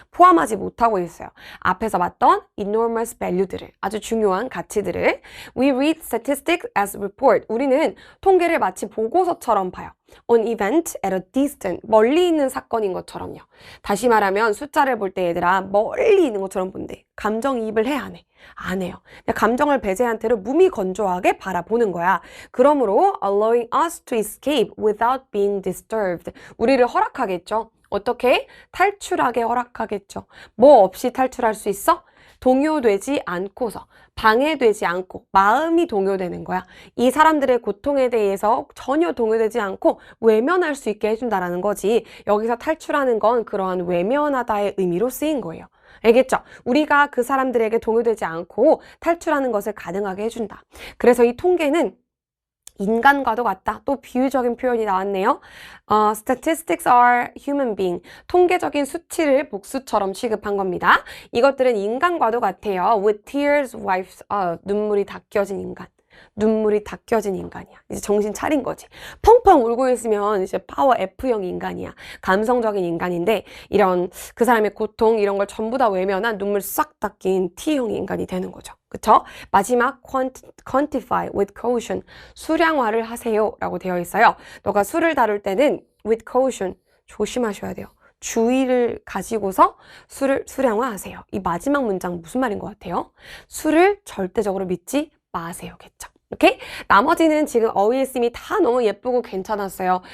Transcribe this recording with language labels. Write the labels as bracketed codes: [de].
[ko] 포함하지 못하고 있어요. 앞에서 봤던 [en] enormous [ko] value들을, 아주 중요한 가치들을. [en] We read statistics as report. [ko] 우리는 통계를 마치 보고서처럼 봐요. [en] an event at a distance. [ko] 멀리 있는 사건인 것처럼요. 다시 말하면 숫자를 볼 때 얘들아 멀리 있는 것처럼 본대. 감정이입을 해, 안 해? 안 해요. 그냥 감정을 배제한 채로 무미건조하게 바라보는 거야. 그러므로 [en] allowing us to escape without being disturbed. [ko] 우리를 허락하겠죠. 어떻게? 탈출하게 허락하겠죠. 뭐 없이 탈출할 수 있어? 동요되지 않고서, 방해되지 않고 마음이 동요되는 거야. 이 사람들의 고통에 대해서 전혀 동요되지 않고 외면할 수 있게 해준다라는 거지. 여기서 탈출하는 건 그러한 외면하다의 의미로 쓰인 거예요. 알겠죠? 우리가 그 사람들에게 동요되지 않고 탈출하는 것을 가능하게 해준다. 그래서 이 통계는 인간과도 같다. 또 비유적인 표현이 나왔네요. [en] Statistics are human being. [ko] 통계적인 수치를 복수처럼 취급한 겁니다. 이것들은 인간과도 같아요. [en] With tears wipes, [ko] 눈물이 닦여진 인간. 눈물이 닦여진 인간이야. 이제 정신 차린 거지. 펑펑 울고 있으면 이제 파워 F형 인간이야. 감성적인 인간인데 이런 그 사람의 고통 이런 걸 전부 다 외면한 눈물 싹 닦인 T형 인간이 되는 거죠. 그쵸? [en] 마지막 quantify with caution. [ko] 수량화를 하세요 라고 되어 있어요. 너가 수를 다룰 때는 [en] with caution [ko] 조심하셔야 돼요. 주의를 가지고서 수를 수량화하세요. 이 마지막 문장 무슨 말인 것 같아요? 수를 절대적으로 믿지 마세요겠죠. 오케이? 나머지는 지금 어휘의 쓰임이 다 너무 예쁘고 괜찮았어요.